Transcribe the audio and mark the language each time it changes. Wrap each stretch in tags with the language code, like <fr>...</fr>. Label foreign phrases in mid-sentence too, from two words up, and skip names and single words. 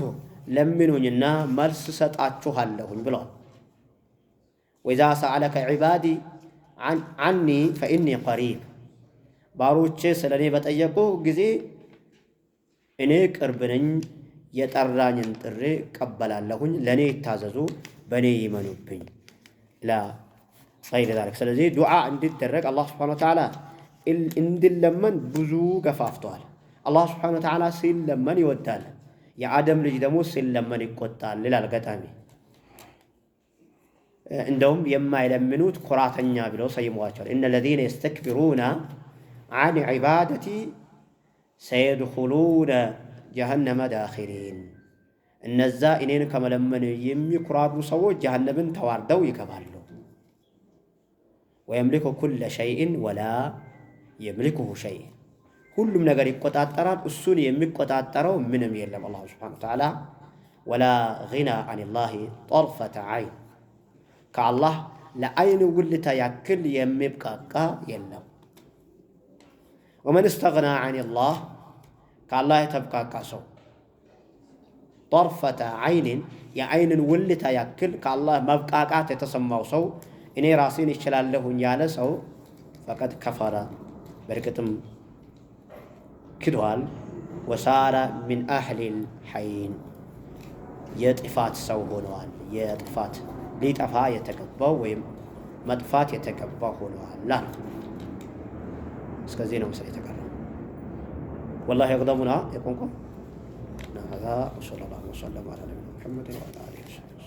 <am>ለምኑኝና መልስ ሰጣችኋለሁኝ ብለዋል።</am> <ar>وإذا سألك عبادي عني فإني قريب</ar> <am>ባሮቼ ስለ እኔ በጠየቁ ጊዜ እኔ ቅርብ ነኝ የጠራኝን ጥሪ እቀበላለሁኝ ለኔ ይታዘዙ በኔ ይመኑብኝ ላ</am> <ar>غير ذلك</ar> <am>ስለዚህ ዱዓ እንዲደረግ አላህ</am> <ar>سبحانه وتعالى</ar> <am>እንዲለመን ብዙ ገፋፍቷል አላህ</am> <ar>سبحانه وتعالى</ar> <am>ሲለመን ይወዳል የአደም ልጅ ደግሞ ሲለመን ይቆጣል ይላል ገጣሚ እንደውም የማይለምኑት ኩራተኛ ብለው ሰይመዋቸዋል እነ</am> <ar>الذين يستكبرون عن عبادتي سيدخلون جهنم داخرين</ar> <am>እነዛ እኔን ከመለመን የሚኩራሩ ሰዎች ጀሃነምን ተዋርደው ይገባሉ</am> <ar>ويملك كل شيء ولا يملكه شيء</ar> <am>ሁሉም ነገር ይቆጣጣራል እሱን የሚቆጣጣረው ምንም የለም አላህ</am> <ar>سبحانه وتعالى ولا غنى عن الله طرفة عين</ar> <am>ከአላህ ለአይን ውልታ ያክል የሚብቃቃ የለም</am> <ar>ومن استغنى عن الله</ar> <am>ከአላህ የተብቃቃ ሰው</am> <ar>طرفة عين</ar> <am>የአይንን ውልታ ያክል ከአላህ መብቃቃት የተሰማው ሰው እኔ ራሴን ይችላለሁኝ ያለ ሰው</am> <ar>فقد كفر</ar> <am>በርግጥም ክዷል</am> <ar>وصار من أهل الحين</ar> <am>የጥፋት ሰው ሆነዋል የጥፋት ሊጠፋ የተገባው ወይም መጥፋት የተገባው ሆነዋል እስከዚህ ነው መሰለኝ ተቀረ</am> <ar>والله يقدمنا يقومكم هذا وصلى الله وسلم على نبينا محمد وعلى اله وصحبه</ar>